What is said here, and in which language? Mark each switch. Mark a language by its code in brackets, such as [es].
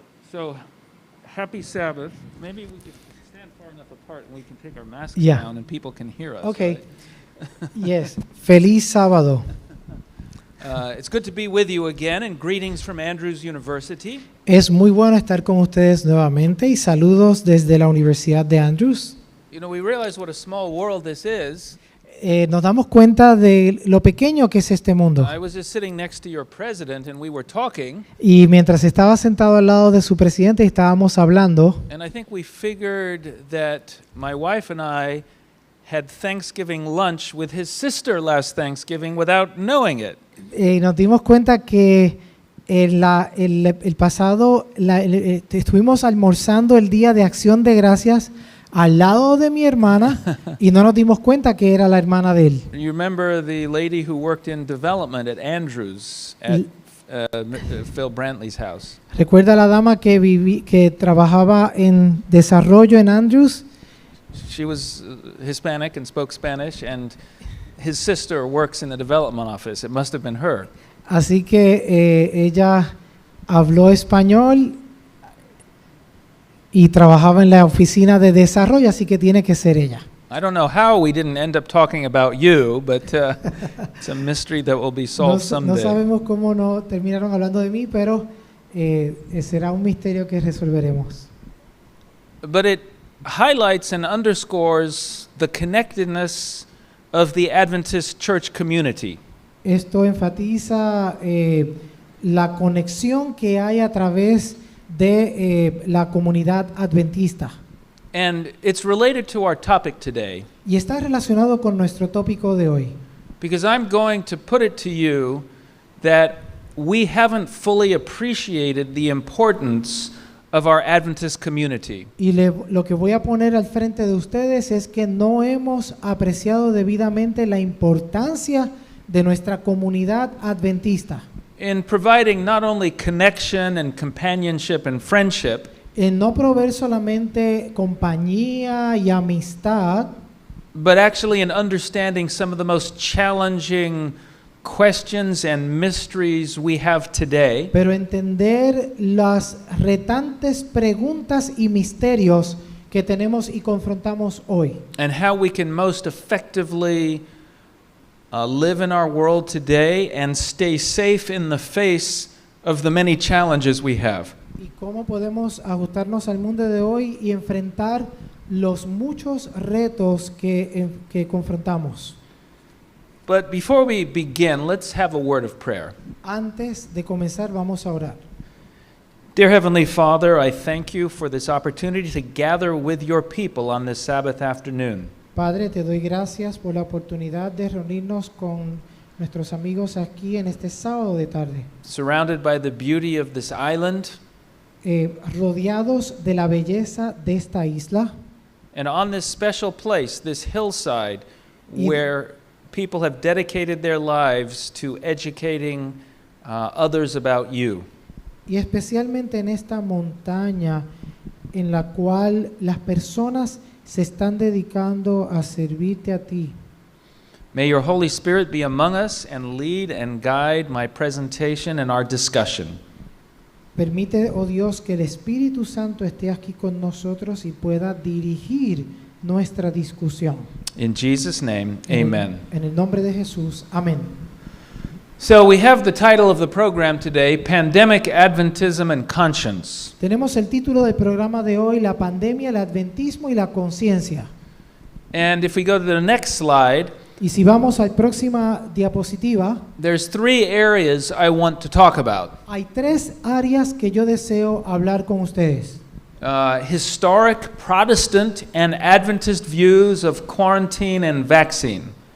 [en] So, happy Sabbath. Maybe we could stand far enough apart and we can take our masks down and people can hear us. Okay. Right? Yes. [es] Feliz sábado. [en] It's good to be with you again, and greetings from Andrews University. [es] Es muy bueno estar con ustedes nuevamente y saludos desde la Universidad de Andrews. [en] You know, we realize what a small world this is. [es] Nos damos cuenta de lo pequeño que es este mundo. [en] I was just sitting next to your president and we were talking. [es] Y mientras estaba sentado al lado de su presidente estábamos hablando. [en] And I think we figured that my wife and I had Thanksgiving lunch with his sister last Thanksgiving without knowing it. [es] Nos dimos cuenta que el pasado estuvimos almorzando el día de Acción de Gracias al lado de mi hermana y no nos dimos cuenta que era la hermana de él. [en] You remember the lady who worked in development at Andrews at Phil Brantley's house? [es] ¿Recuerda la dama que trabajaba en desarrollo en Andrews? [en] She was Hispanic and spoke Spanish, and his sister works in the development office. It must have been her. [es] Así que ella habló español y trabajaba en la oficina de desarrollo, así que tiene que ser ella. [en] I don't know how we didn't end up talking about you, but it's a mystery that will be [es] No, [en] solved [es] no [en] someday. [es] sabemos cómo no terminaron hablando de mí, pero será un misterio que resolveremos. [en] But it highlights and underscores the connectedness of the Adventist church community. [es] Esto enfatiza la conexión que hay a través de la comunidad adventista. [en] And it's related to our topic today, [es] Y está relacionado con nuestro tópico de hoy. [en] because I'm going to put it to you that we haven't fully appreciated the importance of our Adventist community. [es] Y lo que voy a poner al frente de ustedes es que no hemos apreciado debidamente la importancia de nuestra comunidad adventista [en] In providing not only connection and companionship and friendship, [es] en no proveer solamente compañía y amistad, [en] but actually in understanding some of the most challenging questions and mysteries we have today, [es] pero entender las retantes preguntas y misterios que tenemos y confrontamos hoy, [en] and how we can most effectively live in our world today and stay safe in the face of the many challenges we have. [es] y cómo podemos ajustarnos al mundo de hoy y enfrentar los muchos retos que confrontamos. [en] But before we begin, let's have a word of prayer. [es] Antes de comenzar, vamos a orar. [en] Dear Heavenly Father, I thank you for this opportunity to gather with your people on this Sabbath afternoon. [es] Padre, te doy gracias por la oportunidad de reunirnos con nuestros amigos aquí en este sábado de tarde, [en] Surrounded by the beauty of this island, [es] rodeados de la belleza de esta isla [en] and on this special place, this hillside, [es] Y- [en] where people have dedicated their lives to educating others about you. [es] y especialmente en esta montaña en la cual las personas se están dedicando a servirte a ti. [en] May your Holy Spirit be among us and lead and guide my presentation and our discussion. [es] Permite, oh Dios, que el Espíritu Santo esté aquí con nosotros y pueda dirigir nuestra discusión. [en] In Jesus' name, amen. [es] En el nombre de Jesús, amén. [en] So we have the title of the program today, Pandemic, Adventism, and Conscience. [es] Tenemos el título del programa de hoy, la pandemia, el adventismo y la conciencia. [en] And if we go to the next slide, [es] Y si vamos a la próxima diapositiva, [en] there's three areas I want to talk about. [es] hay tres áreas que yo deseo hablar con ustedes. [en] Historic Protestant and Adventist views of quarantine and vaccine.